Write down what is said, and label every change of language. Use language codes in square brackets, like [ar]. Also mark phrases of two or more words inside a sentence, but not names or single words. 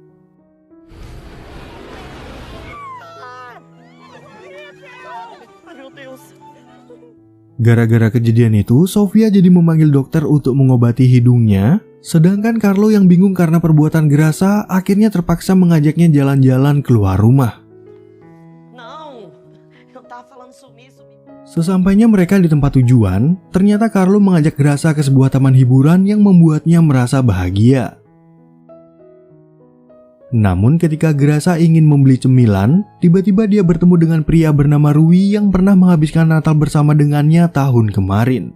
[id] Gara-gara kejadian itu, Sofia jadi memanggil dokter untuk mengobati hidungnya, sedangkan Carlo yang bingung karena perbuatan Grasa akhirnya terpaksa mengajaknya jalan-jalan keluar rumah. [pt] Não, eu tava falando sumir. [id] Sesampainya mereka di tempat tujuan, ternyata Carlo mengajak Grasa ke sebuah taman hiburan yang membuatnya merasa bahagia. Namun ketika Grasa ingin membeli cemilan, tiba-tiba dia bertemu dengan pria bernama Rui yang pernah menghabiskan Natal bersama dengannya tahun kemarin.